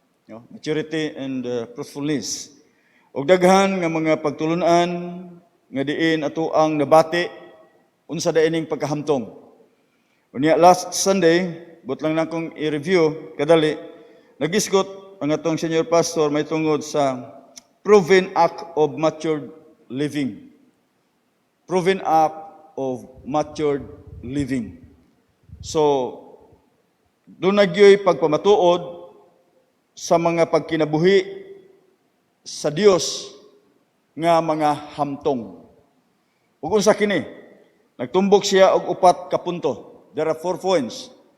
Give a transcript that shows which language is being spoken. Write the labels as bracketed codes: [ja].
[en] Maturity and truthfulness. [ceb] O daghan nga mga pagtulunan nga diin ato ang nabati unsa daining pagkahamtong. Unya last Sunday, but lang na kong i-review kadali, nagisgot ang atong senior pastor may tungod sa [en] proven act of matured living. Proven act of matured living. [ceb] So, doon nagyoy pagpamatuod sa mga pagkinabuhi sa Dios nga mga hamtong. Ug unsa kini? Nagtumbok siya og upat ka punto. [en] There are 4 points.